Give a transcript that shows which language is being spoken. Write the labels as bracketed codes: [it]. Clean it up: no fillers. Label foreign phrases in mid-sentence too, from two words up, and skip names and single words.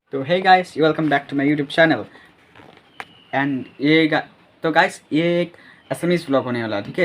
[hi] तो [en] hey guys, welcome back to my YouTube channel and [hi] तो guys ये एक [en] SMS vlog [hi] होने वाला है, ठीक है।